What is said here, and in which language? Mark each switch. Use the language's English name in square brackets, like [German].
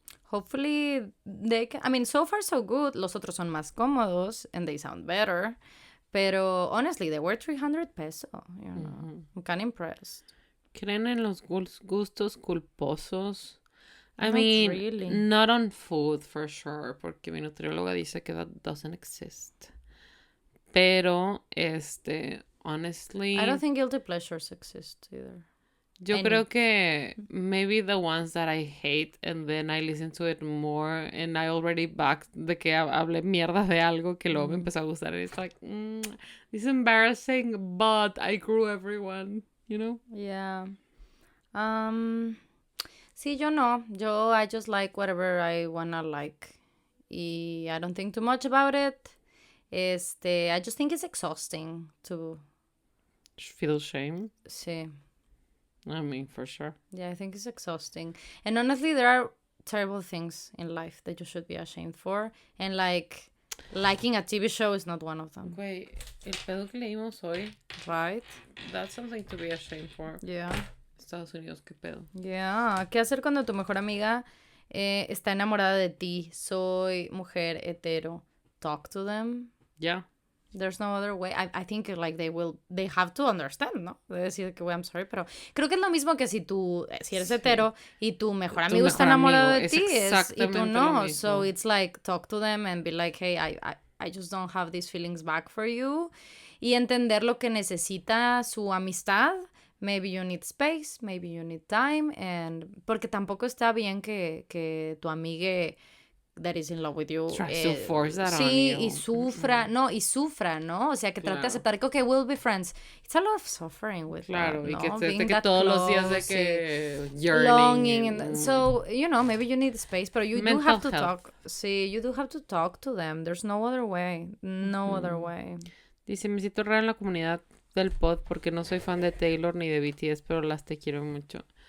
[English] Hopefully they can... I mean, so far so good. [Spanish] Los otros son más cómodos [English] and they sound better. Pero, honestly, they were 300 pesos, you know. I'm kind of impressed. [Spanish] ¿Creen en los gustos culposos? [English] I Not mean, really. not on food, for sure, [Spanish] porque mi nutrióloga dice que [English] that doesn't exist. Pero, honestly... I don't think guilty pleasures exist either. [Spanish] Yo creo que [English] maybe the ones that I hate and then I listen to it more and I already back [Spanish] de que hablé mierda de algo que luego me empezó a gustar. [English] It's like, this is embarrassing, but I grew everyone, you know? Yeah. [Spanish] Sí, yo no. [English] I just like whatever I wanna like. Y I don't think too much about it. I just think it's exhausting to... Feel shame? [Spanish] Sí. [English] I mean, for sure. Yeah, I think it's exhausting. And honestly, there are terrible things in life that you should be ashamed for. And like, liking a TV show is not one of them. [Spanish] Güey, el pedo que leímos hoy. [English] Right? That's something to be ashamed for. Yeah. [Spanish] Estados Unidos, qué pedo. [English] Yeah. [Spanish] ¿Qué hacer cuando tu mejor amiga está enamorada de ti? Soy mujer hetero. [English] Talk to them. Yeah. There's no other way. I think like they have to understand, ¿no? [Spanish] De decir que, [English] I'm sorry, [Spanish] pero creo que es lo mismo que si eres hetero y tu mejor amigo está enamorado de ti y tú no. [English] So it's like, talk to them and be like, hey, I just don't have these feelings back for you. [Spanish] Y entender lo que necesita su amistad. [English] Maybe you need space, maybe you need time. [Spanish] Porque tampoco está bien que tu amiga [English] that is in love with you. Tries to force that on you. [Spanish] Sí, y sufra, ¿no? O sea, que trate de aceptar que, [English] okay, we'll be friends. It's a lot of suffering with that, ¿no? [Spanish] Y que todos los días de que yearning. [English] Longing. So, you know, maybe you need space, but you do have to talk. Sí, you do have to talk to them. There's no other way. No other way. [Spanish] Dice, me siento rara en la comunidad del pod porque no soy fan de Taylor ni de BTS, pero te quiero mucho.